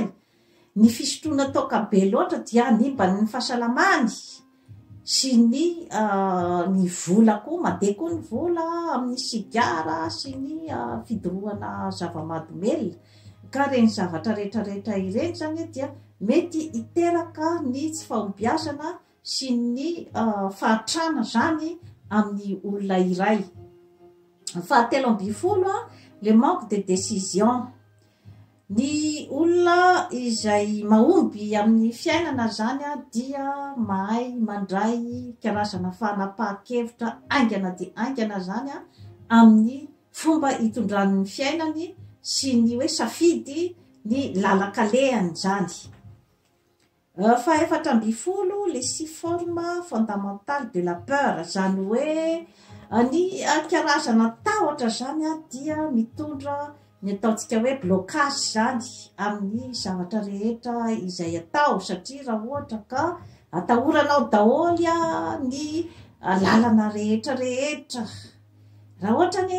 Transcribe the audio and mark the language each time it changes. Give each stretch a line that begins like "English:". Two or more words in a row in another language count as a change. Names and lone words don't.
Malagasy: Ny fisotroana toka be loatra dia animbany ny fahasalamany sy ny vola koa, mandeha koa ny vola amin'ny sigara sy ny fidorohana zava-mahadomelina. Ka reny zavatra rehetrarehetra ireny zany dia mety hiteraka ny tsy fahombiazana sy ny fahatrana zany amin'ny olona iray. Fahatelo amby folo
French: le manque de décision.
Malagasy: Ny olona izay mahomby amin'ny fiainana zany dia mahay mandray karazana fanapahan-kevitra aingana dia aingana zany amin'ny fomba hitondran'ny fiainany sy ny hoe safidy ny lalakalehany zany. Fahaefatra amby folo
French: les 6 formes fondamentales de la peur,
Malagasy: zany hoe ny karazana tahotra zany dia mitondra ny ataontsika hoe blocage zany amin'ny zavatra rehetra izay atao, satria raha ohatra ka atahoranao daholy ny lalana rehetrarehetra, raha ohatra ny